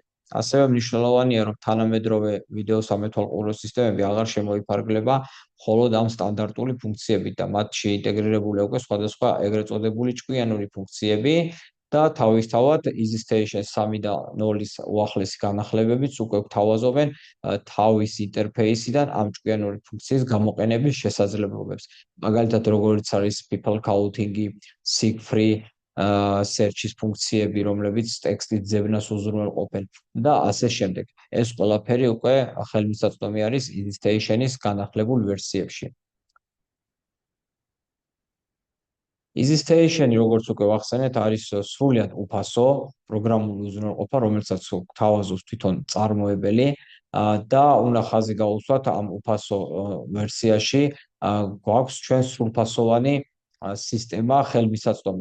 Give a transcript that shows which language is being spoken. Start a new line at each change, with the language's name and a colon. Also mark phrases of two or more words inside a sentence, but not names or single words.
Georgian: ასევე მნიშვნელოვანია, რომ თანამედროვე ვიდეო სამეთვალყურო სისტემები აღარ შემოიფარგლება მხოლოდ ამ სტანდარტული ფუნქციებით და მათში ინტეგრირებულია უკვე სხვადასხვა ეგრეთ წოდებული ჭკვიანური ფუნქციები და თავისთავად Easy Station 3 და 0-ის უახლესი განახლებებიც უკვე გვთავაზობენ თავის ინტერფეისიდან ამ ჭკვიანური ფუნქციის გამოყენების შესაძლებლობებს. მაგალითად, როგორც არის
English: people counting-ი, seek-free search-ის
Georgian: ფუნქციები, რომლებიც ტექსტის ძებნას უზრუნველყოფენ და ასე შემდეგ. ეს ყველაფერი უკვე ხელმისაწვდომი არის Easy Station-ის განახლებულ ვერსიებში. Easy Station-ი, როგორც უკვე ვახსენეთ, არის სრულიად უფასო პროგრამული უზრუნველყოფა, რომელსაც გვთავაზობს თვითონ წარმოებელი და უნდა ხაზი გაუსვათ ამ უფასო ვერსიაში გვაქვს ჩვენ სრულფასოვანი სისტემა ხელმისაწვდომი.